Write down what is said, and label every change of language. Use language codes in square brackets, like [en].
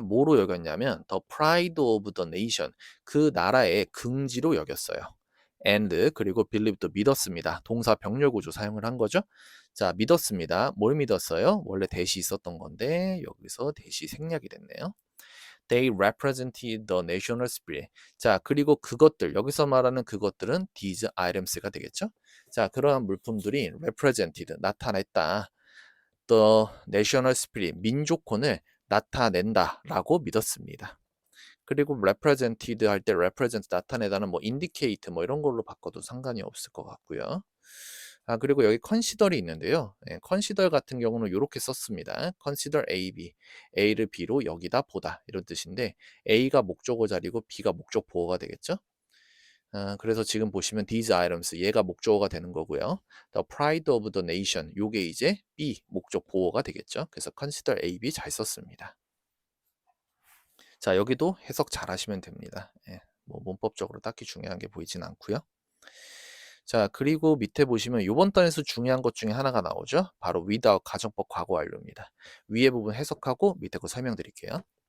[ko] 뭐로 여겼냐면 [en] the pride of the nation [ko] 그 나라의 긍지로 여겼어요. and 그리고 believe도 믿었습니다. 동사 병렬 구조 사용을 한 거죠. 자 믿었습니다. 뭘 믿었어요? 원래 대시 있었던 건데 여기서 대시 생략이 됐네요. [en] They represented the national spirit. [ko] 자, 그리고 그것들, 여기서 말하는 그것들은 these items가 되겠죠? 자, 그러한 물품들이 represented, 나타냈다. [en] The national spirit, [ko] 민족혼을 나타낸다라고 믿었습니다. 그리고 represented 할 때 represent 나타내다는 뭐 indicate 뭐 이런 걸로 바꿔도 상관이 없을 것 같고요. 아, 그리고 여기 consider이 있는데요. 예, consider 같은 경우는 이렇게 썼습니다. consider A, B. A를 B로 여기다 보다. 이런 뜻인데 A가 목적어 자리고 B가 목적 보어가 되겠죠? 아, 그래서 지금 보시면 these items 얘가 목적어가 되는 거고요. [en] The pride of the nation [ko] 요게 이제 B 목적 보어가 되겠죠. 그래서 consider A, B 잘 썼습니다. 자, 여기도 해석 잘 하시면 됩니다. 예, 뭐 문법적으로 딱히 중요한 게 보이진 않고요. 자, 그리고 밑에 보시면 이번 단에서 중요한 것 중에 하나가 나오죠. 바로 without 가정법 과거 완료입니다. 위에 부분 해석하고 밑에 거 설명드릴게요.